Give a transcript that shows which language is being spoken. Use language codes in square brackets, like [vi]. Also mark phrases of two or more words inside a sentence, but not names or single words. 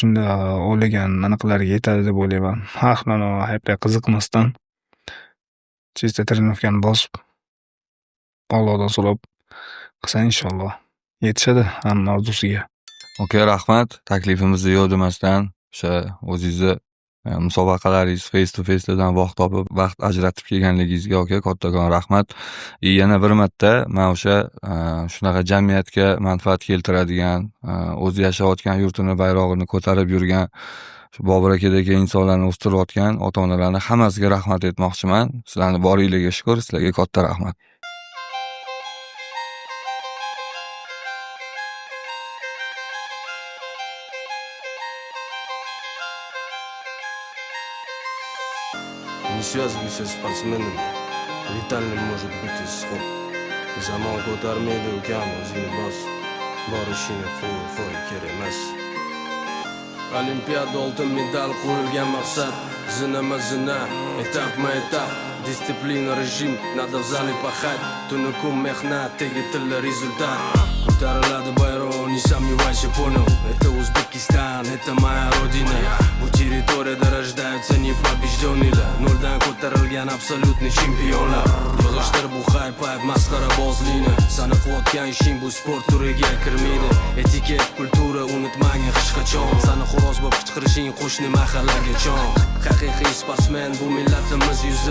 [uz] Shunda o'ylagan anaqalarga yetadi deb o'ylayman. Har xil hayblarga qiziqmasdan chista trenovkani bosib Allohdan so'rab qilsa inshaalloh yetishadi hamma orzusiga. Okey, rahmat. Taklifimizni yo'q demasdan o'sha o'zingizni musobaqalaringiz [en] face to face'lardan [uz] vaqt topib, vaqt ajratib kelganligingizga aka kattakon rahmat. Yana bir marta men o'sha shunaqa jamiyatga manfaat keltiradigan, o'zi yashayotgan yurtini bayrog'ini ko'tarib yurgan Bobur akadagi insonlarni o'stirayotgan ota-onalarni hammasiga rahmat aytmoqchiman. Sizlarni boringlarga shukr, sizlarga katta rahmat. [ru] Не связывайся с спортсменами, летальным может быть исход. [uz] Zamon ko'tarmaydi ukam o'zini bos, borishini qo'y kerak emas. Olimpiada oltin medal qo'yilgan maqsad, zina, etap, disiplina, rejim, [ru] надо в зале пахать, [uz] tuni kun mehnat, tegitilla rezultat. Ko'tariladi bayroq, [ru] не сомневайся, понял, это Узбекистан, это моя родина. [uz] Bu territoriyada [ru] rождаются непобежденные, [uz] noldan ko'tarilgan absolyutniy chempionlar. Yig'ishtir bu hayp ayb masxarabozlikni. Sani qilayotgan ishing bu sport turiga kirmaydi. Etiket, kultura unutmagin hech qachon. Sani xo'roz bo'lib qichqirishing qo'shni mahallaga chon. Haqiqiy sportsmen bu millatimiz yuzi.